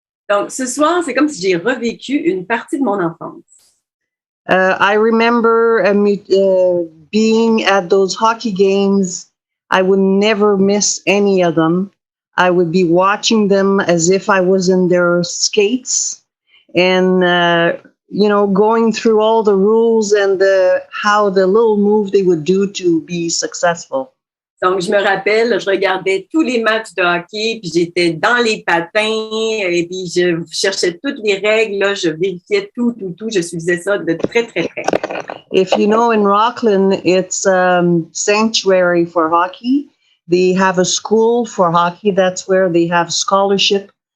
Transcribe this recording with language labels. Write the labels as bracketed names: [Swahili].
[French] Donc, ce soir, c'est comme si j'ai revécu une partie de mon enfance. [English] I remember being at those hockey games. I would never miss any of them. I would be watching them as if I was in their skates and, going through all the rules and how the little move they would do to be successful. [French] Donc, je me rappelle, je regardais tous les matchs de hockey, puis j'étais dans les patins, et puis je cherchais toutes les règles, là, je vérifiais tout. Je suivais ça de très, très près. [English] If you know, in Rockland, it's sanctuary for hockey. They have a school for hockey. That's where they have scholarship.